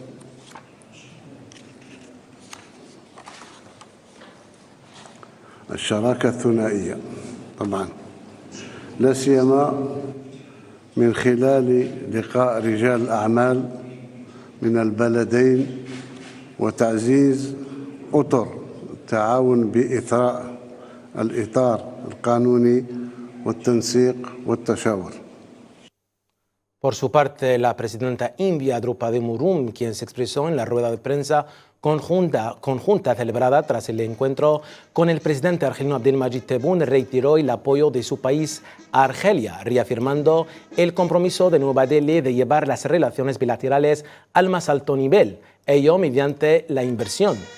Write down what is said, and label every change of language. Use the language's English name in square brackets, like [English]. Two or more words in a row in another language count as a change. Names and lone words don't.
[Arabic] الشراكة الثنائية طبعا، لا سيما من خلال لقاء رجال الأعمال من البلدين وتعزيز أطر التعاون بإثراء الإطار القانوني والتنسيق والتشاور. [Spanish] Por su parte, la presidenta india Draupadi Murmu, quien se expresó en la rueda de prensa conjunta celebrada tras el encuentro con el presidente argelino Abdelmadjid Tebboune, reiteró el apoyo de su país a Argelia, reafirmando el compromiso de Nueva Delhi de llevar las relaciones bilaterales al más alto nivel, ello mediante la inversión.